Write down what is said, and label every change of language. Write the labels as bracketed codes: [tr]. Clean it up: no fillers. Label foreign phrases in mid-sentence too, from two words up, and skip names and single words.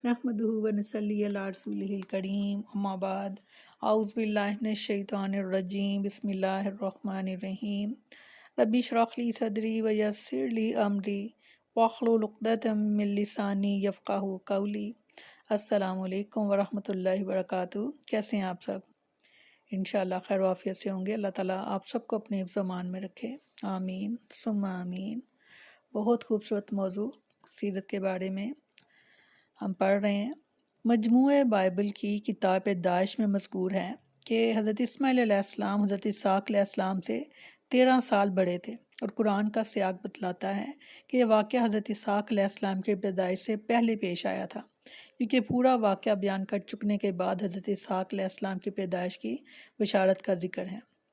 [ar] نحمده ونصلي على رسوله الكريم أما بعد أعوذ بالله من الشيطان الرجيم بسم الله الرحمن الرحيم رب اشرح لي صدري ويسر لي أمري واحلل عقدة من لساني يفقهوا قولي. السلام عليكم ورحمة الله وبركاته. [ur] کیسے ہیں آپ سب? ان شاء اللہ خیر و عافیت سے ہوں گے۔ اللہ تعالیٰ آپ سب کو اپنے حفظ و امان میں رکھے, [ar] آمين ثم آمين. [ur] بہت خوبصورت موضوع سیرت کے بارے میں ہم پڑھ رہے ہیں. مجموعہ بائبل کی کتاب دائش میں مذکور ہے کہ حضرت اسماعیل علیہ السلام حضرت اسحاق علیہ السلام سے 13 سال بڑے تھے، اور قرآن کا سیاق بتلاتا ہے کہ یہ واقعہ حضرت اسحاق علیہ السلام کی پیدائش سے پہلے پیش آیا تھا، کیونکہ پورا واقعہ بیان کر چکنے کے بعد حضرت اسحاق علیہ السلام کی پیدائش کی بشارت کا ذکر ہے.